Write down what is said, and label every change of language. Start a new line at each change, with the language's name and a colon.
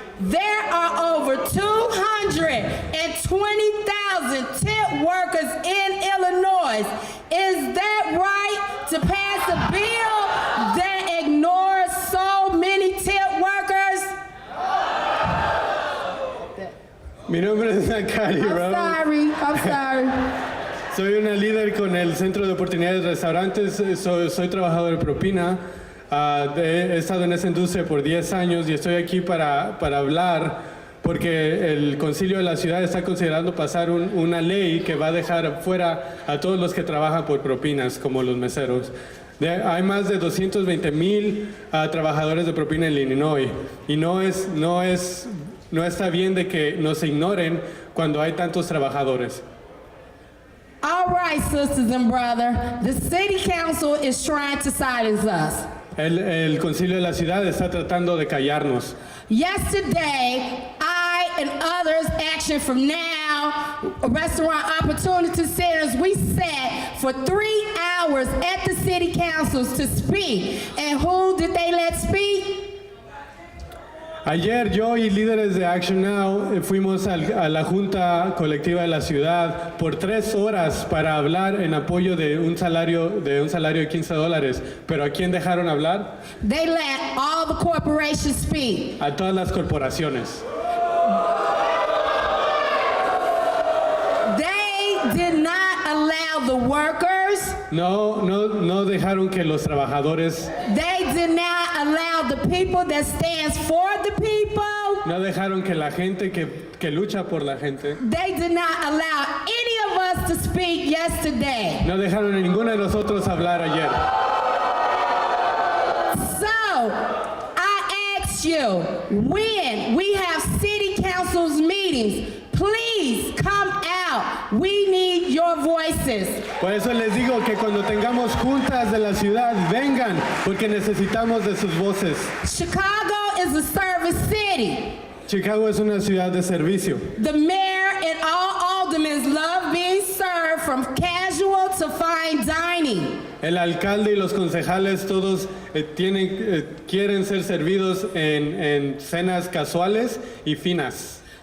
English: There are over 220,000 temp workers in Illinois. Is that right to pass a bill that ignores so many temp workers?
Spanish: Mi nombre es Nakari Rhodes.
English: I'm sorry.
Spanish: Soy una líder con el Centro de Oportunidades de Restaurantes, soy trabajador de propina, he estado en esa industria por 10 años y estoy aquí para hablar porque el Concilio de la Ciudad está considerando pasar una ley que va a dejar fuera a todos los que trabajan por propinas, como los meseros. Hay más de 220,000 trabajadores de propina en Illinois y no está bien de que nos ignoren cuando hay tantos trabajadores.
English: All right, sisters and brothers, the City Council is trying to silence us.
Spanish: El Concilio de la Ciudad está tratando de callarnos.
English: Yesterday, I and others, Action From Now, Restaurant Opportunity Centers, we sat for 3 hours at the City Councils to speak. And who did they let speak?
Spanish: Ayer yo y líderes de Action Now fuimos a la Junta Colectiva de la Ciudad por 3 horas para hablar en apoyo de un salario de $15. ¿Pero a quién dejaron hablar?
English: They let all the corporations speak.
Spanish: A todas las corporaciones.
English: They did not allow the workers.
Spanish: No dejaron que los trabajadores.
English: They did not allow the people that stands for the people.
Spanish: No dejaron que la gente que lucha por la gente.
English: They did not allow any of us to speak yesterday.
Spanish: No dejaron a ninguno de nosotros hablar ayer.
English: So, I ask you, when we have city council's meetings, please come out. We need your voices.
Spanish: Por eso les digo que cuando tengamos juntas de la ciudad, vengan, porque necesitamos de sus voces.
English: Chicago is a service city.
Spanish: Chicago es una ciudad de servicio.
English: The mayor and all aldermen love being served from casual to fine dining.
Spanish: El alcalde y los concejales todos quieren ser servidos en cenas casuales y finas.